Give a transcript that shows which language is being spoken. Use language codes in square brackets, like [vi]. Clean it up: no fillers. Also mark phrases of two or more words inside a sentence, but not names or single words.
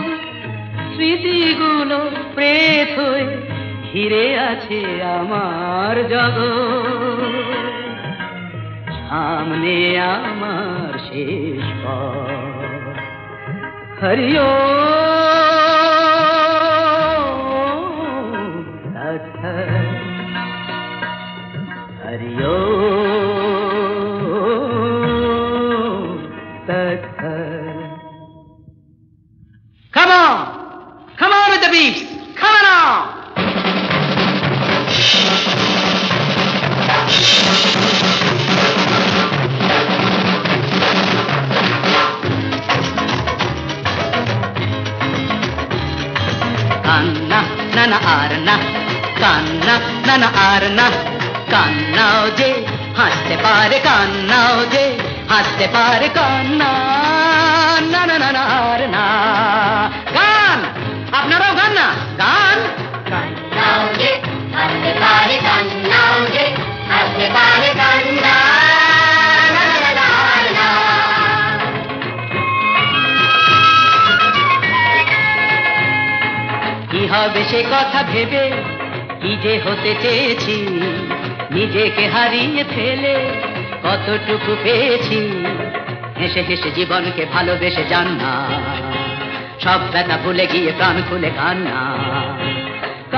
[bn] স্মৃতিগুলো প্রেত হয়ে ঘিরে আছে আমার জগৎ, সামনে আমার শেষ পথ। [en] হরিও হরিও Come on! Come on with the beats! Come on now! [bn] কান্না না না আর না, কান্না না না আর না, কান্নাও যে হাসতে পারে কান্নাও যে হাসতে পারে কান্না না না না আর না. গান আপনারাও গান না গান। কান্নাও যে হাসতে পারে কান্নাও যে হাসতে পারে কান্না না না না আর না. কি হবে সে কথা ভেবে কি যে হতে চেয়েছি, নিজেকে হারিয়ে ফেলে কতটুকু পেয়েছি। হেসে হেসে জীবনকে ভালোবেসে যান না, সব ব্যথা ভুলে গিয়ে প্রাণ খুলে কান্না।